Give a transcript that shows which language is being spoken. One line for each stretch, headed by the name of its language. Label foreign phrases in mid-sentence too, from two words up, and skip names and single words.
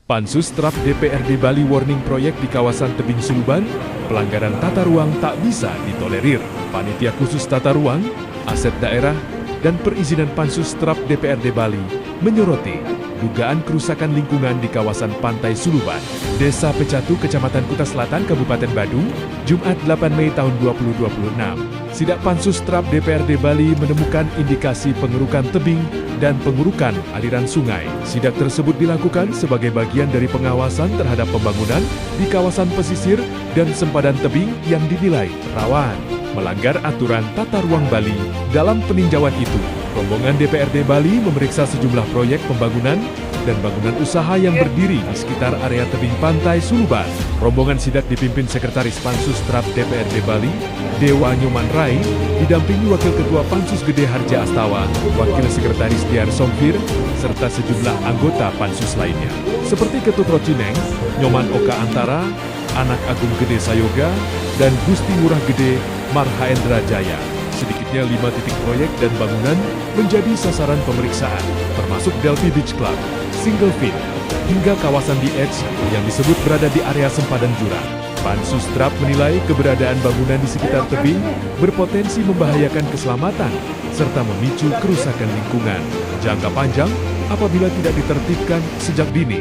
Indonesian: Pansus Trap DPRD Bali warning proyek di kawasan Tebing Suluban, pelanggaran tata ruang tak bisa ditolerir. Panitia khusus tata ruang, aset daerah, dan perizinan Pansus Trap DPRD Bali menyoroti dugaan kerusakan lingkungan di kawasan Pantai Suluban, Desa Pecatu, Kecamatan Kuta Selatan, Kabupaten Badung, Jumat 8 Mei tahun 2026. Sidak Pansus Trap DPRD Bali menemukan indikasi pengerukan tebing dan pengurukan aliran sungai. Sidak tersebut dilakukan sebagai bagian dari pengawasan terhadap pembangunan di kawasan pesisir dan sempadan tebing yang dinilai rawan melanggar aturan tata ruang Bali. Dalam peninjauan itu, rombongan DPRD Bali memeriksa sejumlah proyek pembangunan dan bangunan usaha yang berdiri di sekitar area tebing Pantai Suluban. Rombongan sidak dipimpin Sekretaris Pansus Trap DPRD Bali, Dewa Nyoman Rai, didampingi Wakil Ketua Pansus Gede Harja Astawa, Wakil Sekretaris Diar Somfir, serta sejumlah anggota Pansus lainnya, seperti Ketut Rocineng, Nyoman Oka Antara, Anak Agung Gede Sayoga, dan Gusti Murah Gede Marhaendra Jaya. Sedikitnya 5 titik proyek dan bangunan menjadi sasaran pemeriksaan, termasuk Delphi Beach Club, Single Fin, hingga kawasan The Edge yang disebut berada di area sempadan jurang. Pansus Trap menilai keberadaan bangunan di sekitar tebing berpotensi membahayakan keselamatan serta memicu kerusakan lingkungan jangka panjang apabila tidak ditertibkan sejak dini.